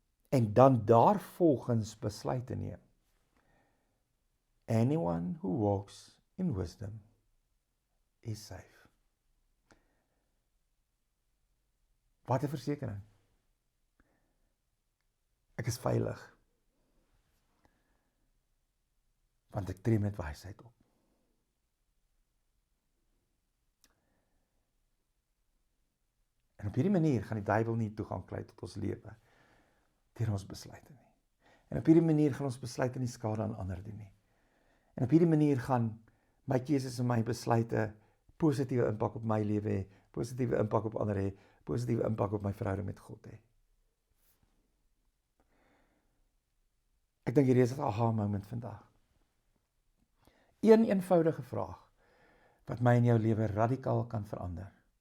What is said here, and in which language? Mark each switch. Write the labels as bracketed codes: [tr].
[af] En dan daarvolgens besluite neem. [en] Anyone who walks in wisdom is safe. [af] Wat 'n versekering. Ek is veilig. Want ek tree met wysheid op. En op hierdie manier gaan die duiwel nie toegang kry tot ons lewe deur ons besluite nie. En op hierdie manier gaan ons besluite nie skade aan ander doen nie. En op hierdie manier gaan my keuses en my besluite positiewe impak op my lewe hê, positiewe impak op ander hê, positiewe impak op my verhouding met God hê. Ek dink hierdie is 'n aha moment vandag. Een eenvoudige vraag wat my en jou lewe radikaal kan verander.